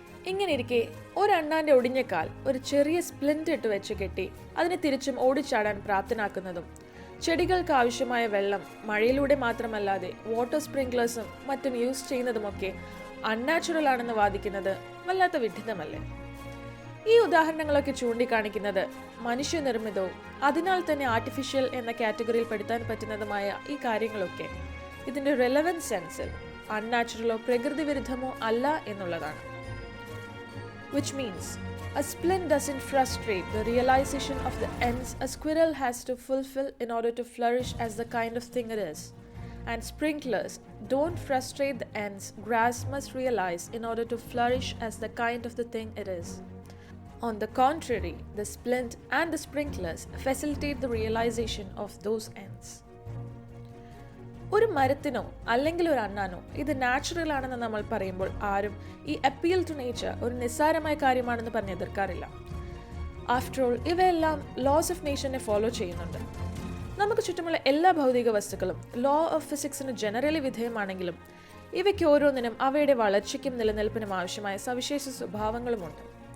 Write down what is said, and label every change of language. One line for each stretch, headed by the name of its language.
Malayalam: ഇങ്ങനെയിരിക്കെ ഒരണ്ണാന്റെ ഒടിഞ്ഞ കാൽ ഒരു ചെറിയ സ്പ്ലിന്റ് ഇട്ട് വെച്ച് കെട്ടി അതിനെ തിരിച്ചും ഓടിച്ചാടാൻ പ്രാപ്തനാക്കുന്നതും ചെടികൾക്ക് ആവശ്യമായ വെള്ളം മഴയിലൂടെ മാത്രമല്ലാതെ വാട്ടർ സ്പ്രിംഗ്ലേഴ്സും മറ്റും യൂസ് ചെയ്യുന്നതുമൊക്കെ അൺനാച്ചുറൽ ആണെന്ന് വാദിക്കുന്നത് വല്ലാത്ത വിഡ്ഢിത്തമല്ലേ? ഈ ഉദാഹരണങ്ങളൊക്കെ ചൂണ്ടിക്കാണിക്കുന്നത് മനുഷ്യനിർമ്മിതവും അതിനാൽ തന്നെ ആർട്ടിഫിഷ്യൽ എന്ന കാറ്റഗറിയിൽ പെടുത്താൻ പറ്റുന്നതുമായ ഈ കാര്യങ്ങളൊക്കെ ഇതിന്റെ റെലവൻസ് സെൻസിൽ അൺനാച്ചുറലോ പ്രകൃതി വിരുദ്ധമോ അല്ല എന്നുള്ളതാണ്.
English: Which means a splint doesn't frustrate the realization of the ends a squirrel has to fulfill in order to flourish as the kind of thing it is, and sprinklers don't frustrate the ends grass must realize in order to flourish as the kind of the thing it is. On the contrary, the splint and the sprinklers facilitate the realization of those ends.
Malayalam: ഒരു മരത്തിനോ അല്ലെങ്കിൽ ഒരു അണ്ണാനോ ഇത് natural ആണെന്ന് നമ്മൾ പറയുമ്പോൾ ആരും ഈ appeal to nature ഒരു നിസ്സാരമായ കാര്യമാണെന്ന് പറഞ്ഞ് എതിർക്കാറില്ല. ആഫ്റ്റർ ഓൾ ഇവയെല്ലാം ലോസ് ഓഫ് നേച്ചറിനെ ഫോളോ ചെയ്യുന്നുണ്ട്. നമുക്ക് ചുറ്റുമുള്ള എല്ലാ ഭൗതിക വസ്തുക്കളും ലോ ഓഫ് ഫിസിക്സിന് ജനറലി വിധേയമാണെങ്കിലും ഇവയ്ക്ക് ഓരോന്നിനും അവയുടെ വളർച്ചയ്ക്കും നിലനിൽപ്പിനും ആവശ്യമായ സവിശേഷ സ്വഭാവങ്ങളുമുണ്ട്.